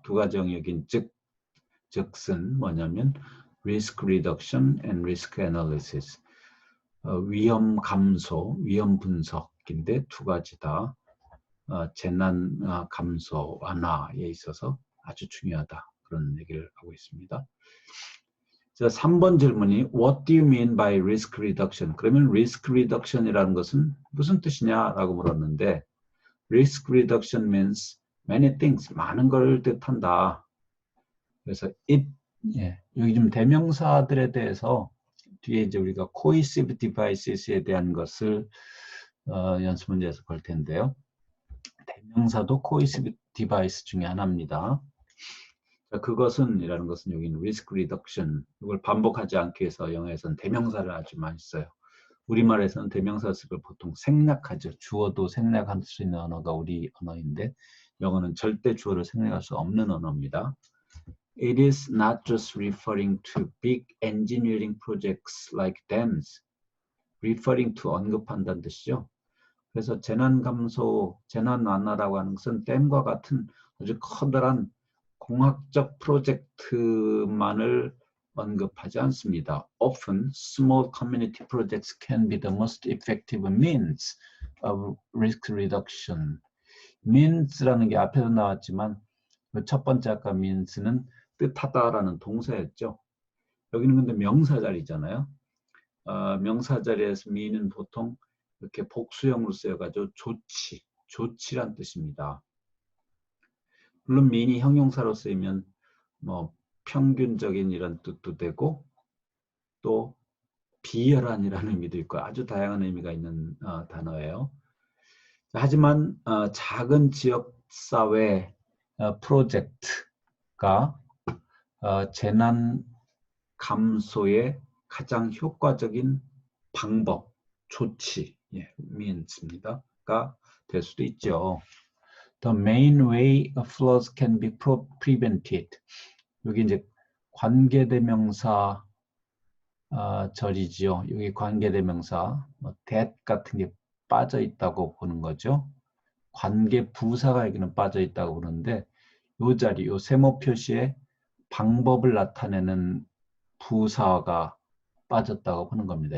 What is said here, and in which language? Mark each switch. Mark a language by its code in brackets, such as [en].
[ko] 두 가지 영역인 즉슨 뭐냐면 [en] risk reduction and risk analysis. [ko] 위험 감소, 위험 분석인데 두 가지 다 재난 감소 완화에 있어서 아주 중요하다. 그런 얘기를 하고 있습니다. 자, 3번 질문이 [en] What do you mean by risk reduction? [ko] 그러면 risk reduction이라는 것은 무슨 뜻이냐라고 물었는데, [en] risk reduction means many things. [ko] 많은 걸 뜻한다. 그래서 여기 좀 대명사들에 대해서 뒤에 이제 우리가 cohesive devices에 대한 것을 연습 문제에서 볼 텐데요. 대명사도 cohesive device 중에 하나입니다. 자, 그것은 이라는 것은 여기는 risk reduction, 이걸 반복하지 않기 위해서 영어에서는 대명사를 아주 많이 써요. 우리말에서는 대명사 쓰고 보통 생략하죠. 주어도 생략할 수 있는 언어가 우리 언어인데 영어는 절대 주어를 생략할 수 없는 언어입니다. [en] It is not just referring to big engineering projects like dams. [ko] referring to 언급한다는 뜻이죠. 그래서 재난 감소, 재난 완화라고 하는 것은 댐과 같은 아주 커다란 공학적 프로젝트만을 언급하지 않습니다. [en] Often, small community projects can be the most effective means of risk reduction. [ko] means라는 게 앞에서 나왔지만 첫 번째 아까 means는 뜻하다라는 동사였죠. 여기는 근데 명사 자리잖아요. 명사 자리에서 mean은 보통 이렇게 복수형으로 쓰여가지고 조치란 뜻입니다. 물론 mean이 형용사로 쓰이면 뭐 평균적인 이런 뜻도 되고 또 비열한이라는 의미도 있고 아주 다양한 의미가 있는 단어예요. 하지만 작은 지역사회 프로젝트가 재난 감소의 가장 효과적인 방법, 조치, means입니다.가 될 수도 있죠. [en] The main way floods can be prevented. [ko] 여기 이제 관계대명사 절이지요. 여기 관계대명사 that 같은 게 빠져 있다고 보는 거죠. 관계 부사가 여기는 빠져 있다고 보는데 이 자리, 이 세모 표시에 방법을 나타내는 부사가 빠졌다고 보는 겁니다.